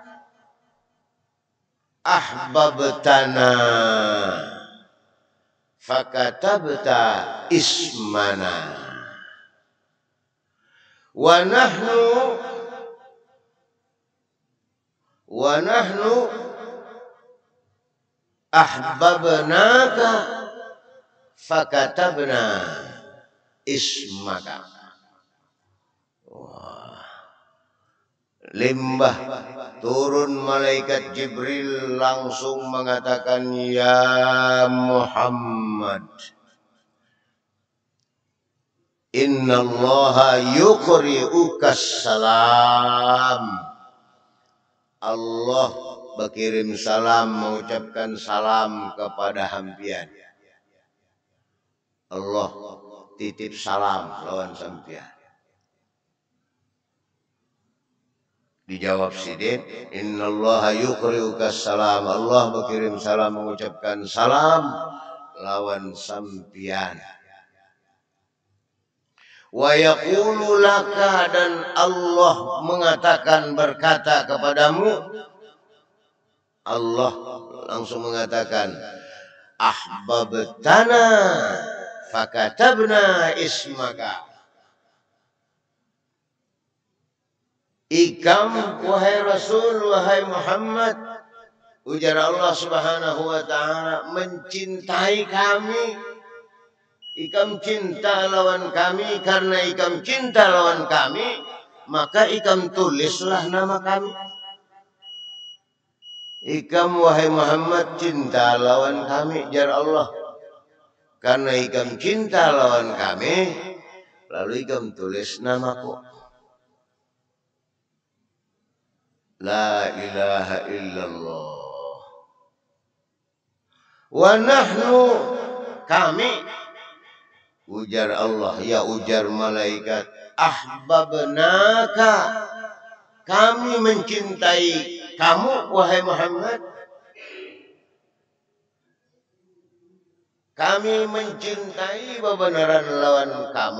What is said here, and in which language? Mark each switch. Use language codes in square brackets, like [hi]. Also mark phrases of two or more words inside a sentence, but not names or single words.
[ar] أحببتنا فكتبت اسمنا ونحن أحببناك فكتبنا اسمك. [bjn] Wah, limbah turun malaikat Jibril langsung mengatakan, [ar] يا محمد إن الله يقرئك السلام. [id] Allah berkirim salam, mengucapkan salam kepada hampian. [bjn] Allah titip salam lawan sampian. Dijawab sidin, [ar] إن الله يقرئك السلام. [bjn] Allah berkirim salam, mengucapkan salam lawan sampian. [ar] ويقول لك, [id] dan Allah mengatakan, berkata kepadamu. Allah langsung mengatakan, [ar] أحببتنا فكتبنا اسمك. [bjn] Ikam wahai Rasul, wahai Muhammad, ujar Allah [ar] سبحانه وتعالى, [bjn] mencintai kami. Ikam cinta lawan kami, karena ikam cinta lawan kami, maka ikam tulislah nama kami. Ikam wahai Muhammad cinta lawan kami, jar Allah, karena ikam cinta lawan kami, lalu ikam tulis namaku. [ar] لا إله إلا الله. ونحن, [bjn] kami, ujar Allah, ya ujar malaikat, ahbabnaka, kami mencintai kamu wahai Muhammad. Kami mencintai bebenaran lawan kamu.